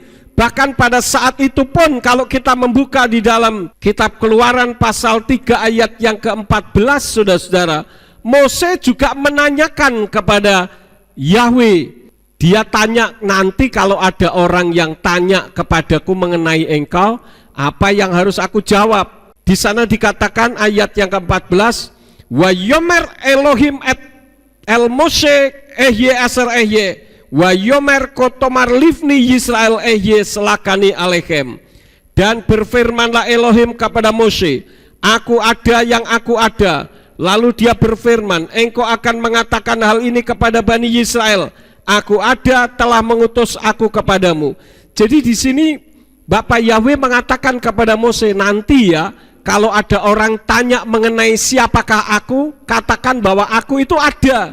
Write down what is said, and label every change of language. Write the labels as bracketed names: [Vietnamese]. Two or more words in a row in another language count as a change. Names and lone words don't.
[Indonesian] Bahkan pada saat itu pun kalau kita membuka di dalam kitab Keluaran pasal 3 ayat yang ke-14, saudara-saudara, Mose juga menanyakan kepada Yahwe. Dia tanya, nanti kalau ada orang yang tanya kepadaku mengenai engkau, apa yang harus aku jawab? Di sana dikatakan ayat yang ke-14, [Hebrew] ויאמר אלוהים את אל משה אהיה אשר אהיה ויאמר כה תאמר לבני ישראל אהיה שלחני אליכם. [Indonesian] Dan berfirmanlah Elohim kepada Mose, aku ada yang aku ada. Lalu dia berfirman, engkau akan mengatakan hal ini kepada Bani Yisrael, aku ada telah mengutus aku kepadamu. Jadi di sini Bapak Yahweh mengatakan kepada Mose, nanti ya kalau ada orang tanya mengenai siapakah aku, katakan bahwa aku itu ada.